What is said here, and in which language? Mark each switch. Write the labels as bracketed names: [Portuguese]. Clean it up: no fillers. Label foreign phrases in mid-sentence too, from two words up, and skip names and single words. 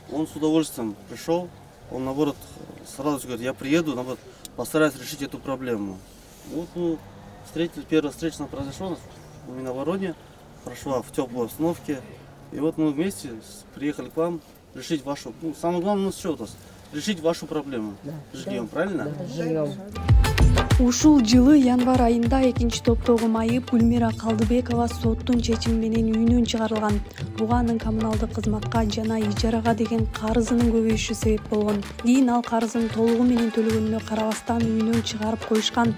[Russian] Он с удовольствием пришел, он наоборот сразу говорит, я приеду, наоборот, постараюсь решить эту проблему. Вот, ну, первая встреча произошла у меня в Вороне, прошла в теплой обстановке. И вот мы вместе приехали к вам решить вашу, ну, самое главное, у нас что у нас? Решить вашу проблему. Жильем, правильно? Жильем. [Kyrgyz] Ушул жылы январь айында экинчи топтогу майып Гүлмира Калдыбекова соттун чечими менен үйүнөн чыгарылган. Буга анын коммуналдык кызматка жана ижарага деген карызынын көбөйүшү себеп болгон. Кийин ал карызын толугу менен төлөгөнүнө карабастан үйүнөн чыгарып коюшкан.